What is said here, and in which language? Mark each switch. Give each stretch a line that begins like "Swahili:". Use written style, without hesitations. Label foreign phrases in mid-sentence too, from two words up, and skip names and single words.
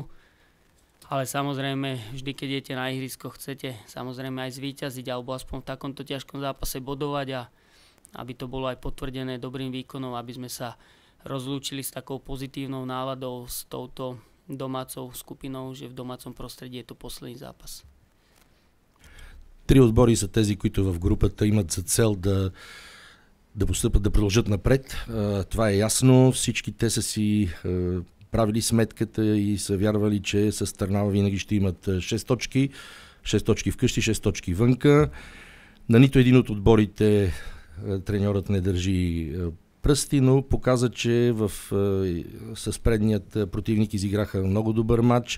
Slovak: Ale samozrejme, vždy, keď idete na ihrisko, chcete samozrejme aj zvíťaziť, alebo aspoň v takomto ťažkom zápase bodovať a aby to bolo aj potvrdené dobrým výkonom, aby sme sa rozlúčili s takou pozitívnou náladou s touto domácou skupinou, že v domácом prostredí je to posledný zápas.
Bulgarian: 3 отбори са тези, които в групата имат за цел да постъпят, да продължат напред. Това е ясно. Всички те са си правили сметката и са вярвали, че с Търнава винаги ще имат 6 точки. 6 точки вкъщи, 6 точки вънка. На нито един от отборите треньорът не държи пръсти, но показа, че с предният противник изиграха много добър матч.